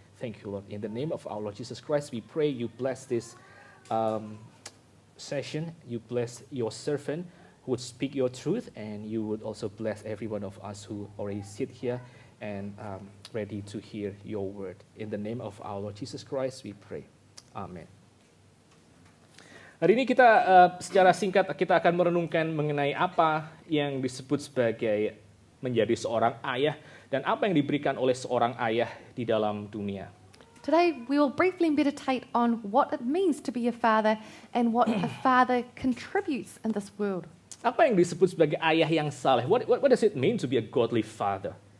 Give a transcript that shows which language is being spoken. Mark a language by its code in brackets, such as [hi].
[en] Thank you, Lord. In the name of our Lord Jesus Christ, we pray you bless this session. You bless your servant who would speak your truth, and you would also bless every one of us who already sit here and ready to hear your word. In the name of our Lord Jesus Christ, we pray. Amen. [id] Hari ini kita secara singkat kita akan merenungkan mengenai apa yang disebut sebagai menjadi seorang ayah dan apa yang diberikan oleh seorang ayah di dalam dunia. [en] Today, we will briefly meditate on what it means to be a father and what a father contributes in this world. [id] Apa yang disebut sebagai ayah yang saleh? [en] What does it mean to be a godly father?